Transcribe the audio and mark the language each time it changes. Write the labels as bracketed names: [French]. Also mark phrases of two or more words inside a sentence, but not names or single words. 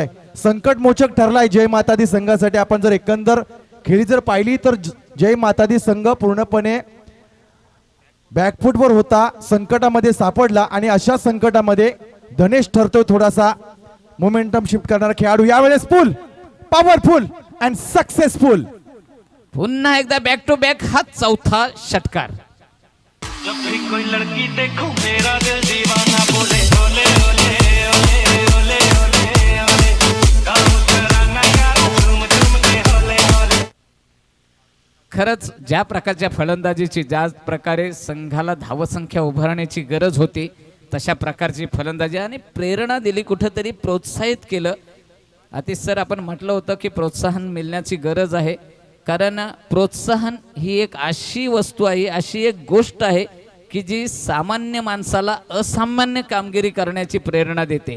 [Marathi] संकटमोचक ठरलाय जय मातादी संघासाठी. आपण जर एकंदर खेळी जर पाहिली तर जय मातादी संघ पूर्णपणे बॅकफुटवर होता, संकटामध्ये सापडला, आणि अशा संकटामध्ये धनेश ठरतोय थोडासा [English] momentum shift [Marathi] करणारा खेळाडू. [English] यावेळेस full powerful and successful. [Marathi] पुन्हा एकदा [English] back to back [Marathi] हा चौथा षटकार. [Hindi] जब भी कोई लड़की देखूं मेरा दिल दीवाना बोले ओले ओले ओले ओले ओले ओले काम कराना यार झूम झूम के ओले ओले. [Marathi] खरंच ज्या प्रकारच्या फलंदाजीची ज्या प्रकारे संघाला धावसंख्या उभारण्याची गरज होती तशा प्रकारची फलंदाजी आणि प्रेरणा दिली, कुठंतरी प्रोत्साहित केलं. आतिश सर आपण म्हटलं होतं की प्रोत्साहन मिळण्याची गरज आहे, कारण प्रोत्साहन ही एक अशी वस्तू आहे, अशी एक गोष्ट आहे की जी सामान्य माणसाला असामान्य कामगिरी करण्याची प्रेरणा देते.